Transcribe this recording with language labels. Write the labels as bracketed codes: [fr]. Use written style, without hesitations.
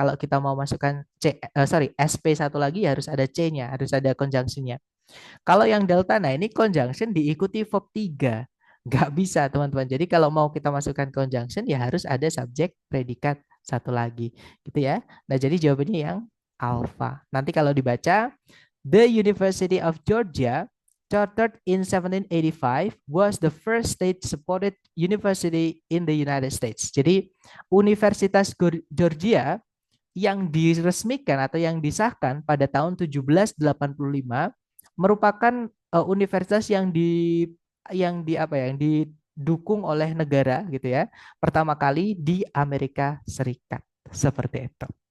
[id] Kalau kita mau masukkan SP satu lagi ya harus ada C-nya, harus ada conjunction-nya. Kalau yang delta, nah ini conjunction diikuti verb 3. Nggak bisa, teman-teman. Jadi kalau mau kita masukkan conjunction, ya harus ada subjek predikat satu lagi. Gitu ya. Nah, jadi jawabannya yang alpha. [en] Nanti kalau dibaca, the University of Georgia, chartered in 1785, was the first state-supported university in the United States. [id] Jadi, Universitas Georgia yang diresmikan atau yang disahkan pada tahun 1785 merupakan universitas yang di apa ya, yang didukung oleh negara gitu ya. Pertama kali di Amerika Serikat. Seperti itu.